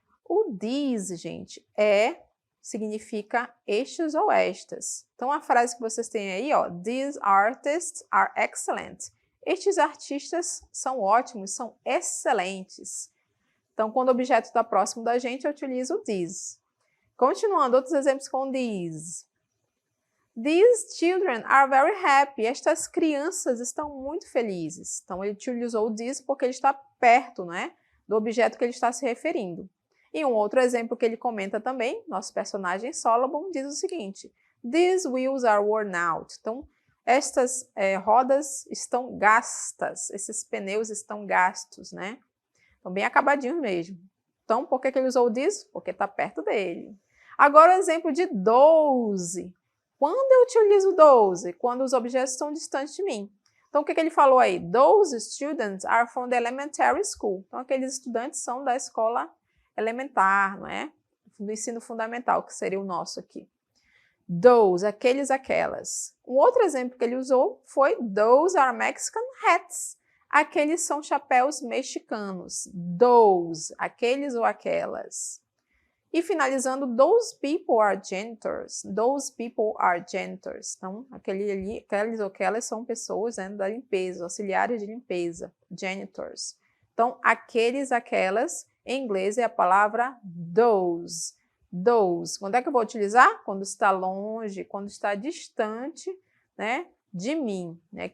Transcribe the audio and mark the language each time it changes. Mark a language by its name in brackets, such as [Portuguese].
[Portuguese] O these, gente, significa estes ou estas. Então, a frase que vocês têm aí, ó, [English] these artists are excellent. [Portuguese] Estes artistas são ótimos, são excelentes. Então, quando o objeto está próximo da gente, eu utilizo o these. Continuando, outros exemplos com these. [English] These children are very happy. [Portuguese] Estas crianças estão muito felizes. Então, ele utilizou o these porque ele está perto, né, do objeto que ele está se referindo. E um outro exemplo que ele comenta também, nosso personagem Solomon, diz o seguinte: [English] these wheels are worn out. [Portuguese] Então, estas rodas estão gastas, esses pneus estão gastos, né? Estão bem acabadinhos mesmo. Então, por que ele usou o these? Porque está perto dele. Agora, o exemplo de those. Quando eu utilizo those? Quando os objetos estão distantes de mim. Então, o que ele falou aí? [English] Those students are from the elementary school. [Portuguese] Então, aqueles estudantes são da escola elementar, não é? Do ensino fundamental, que seria o nosso aqui. Those, aqueles, aquelas. Um outro exemplo que ele usou foi [English] those are Mexican hats. [Portuguese] Aqueles são chapéus mexicanos. Those, aqueles ou aquelas. E finalizando, [English] those people are janitors. Those people are janitors. [Portuguese] Então, aqueles ou aquelas são pessoas, né, da limpeza, auxiliares de limpeza. Janitors. Então, aqueles, aquelas, em inglês é a palavra those. Those. Quando é que eu vou utilizar? Quando está longe, quando está distante, né, de mim. Né?